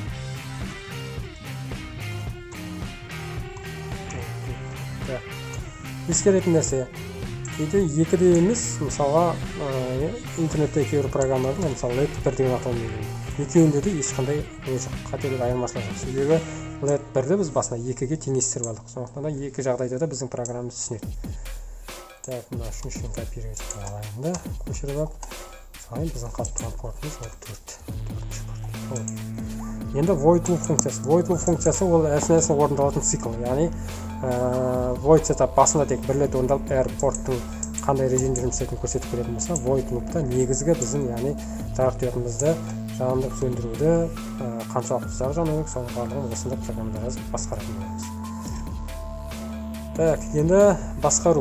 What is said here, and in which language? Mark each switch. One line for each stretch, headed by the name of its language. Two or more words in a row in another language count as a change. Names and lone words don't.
Kazakh: Ескеретін нәрсе, кейде 2D емес, мысалға интернетте кейбір программалардың, мысалы LED 1 деген атаумен екеуінде де ешқандай қателік айырмашылығы жоқ. Себебі LED 1-ді біз басына 2-ге теңестіріп алдық. Сондықтан да екі жағдайда да біздің программамыз түсінеді. Так, мына үшіншіден копировать етіп алайын да, көшіріп алып, салайын, біздің қалып тұрған портымыз ол 4. Енді void loop функциясы. Void loop функциясы ол әсінәсін орындалатын цикл. Яғни void setup басында тек бір рет орындалып, әр порттың қандай режимде жұмыс істейтінін көрсетіп беретін болса, void loop'та негізгі біздің, яғни жарық диодымызды жандырып сөндіруді, қаншалықты ұзақ жану керек, соның барлығын осындай программада жазып басқаратын боламыз. Так, енді басқару.